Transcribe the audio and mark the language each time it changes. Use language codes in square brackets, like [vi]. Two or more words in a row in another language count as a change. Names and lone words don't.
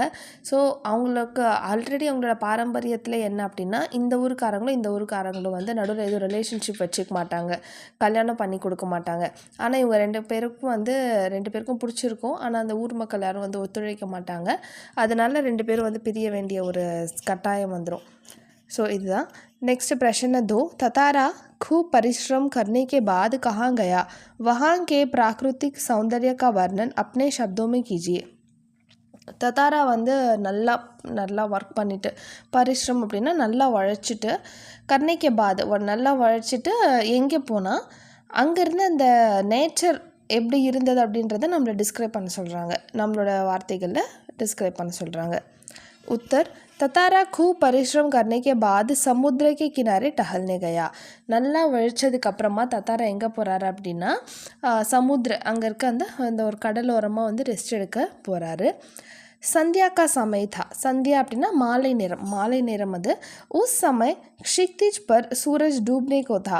[ta] ஸோ அவங்களுக்கு ஆல்ரெடி அவங்களோட பாரம்பரியத்தில் என்ன அப்படின்னா, இந்த ஊருக்காரங்களும் வந்து நடுவில் எதுவும் ரிலேஷன்ஷிப் வச்சுக்க மாட்டாங்க, கல்யாணம் பண்ணி கொடுக்க மாட்டாங்க. ஆனால் இவங்க ரெண்டு பேருக்கும் பிடிச்சிருக்கும். ஆனால் அந்த ஊர் மக்கள் யாரும் வந்து ஒத்துழைக்க மாட்டாங்க. அதனால் ரெண்டு பேரும் வந்து பிரிய வேண்டிய ஒரு கட்டாயம் வந்துடும். सो இதுதான். [hi] नेक्स्ट प्रश्न 2, ततारा खूब परिश्रम करने के बाद कहाँ गया? वहाँ के प्राकृतिक सौंदर्य का वर्णन अपने शब्दों में कीजिए. [ta] தத்தாரா வந்து நல்லா ஒர்க் பண்ணிவிட்டு, பரிஸ்ரம் அப்படின்னா நல்லா உழைச்சிட்டு, [hi] करने के बाद [ta] நல்லா உழைச்சிட்டு எங்கே போனால் அங்கேருந்து அந்த நேச்சர் எப்படி இருந்தது அப்படின்றத நம்மளை டிஸ்கிரைப் பண்ண சொல்கிறாங்க. நம்மளோட வார்த்தைகளில் டிஸ்கிரைப் பண்ண சொல்கிறாங்க. [hi] उत्तर, ततारा खूब परिश्रम करने के बाद समुद्र के किनारे टहलने गया. [ta] நல்லா உழைச்சதுக்கு அப்புறமா தத்தாரா எங்கே போகிறாரு அப்படின்னா அங்கே இருக்க அந்த ஒரு கடலோரமாக வந்து ரெஸ்ட் எடுக்க போகிறாரு. [hi] संध्या का समय था, [ta] சந்தியா அப்படின்னா மாலை நேரம் அது. [hi] उस समय क्षितिज पर सूरज डूबने को था.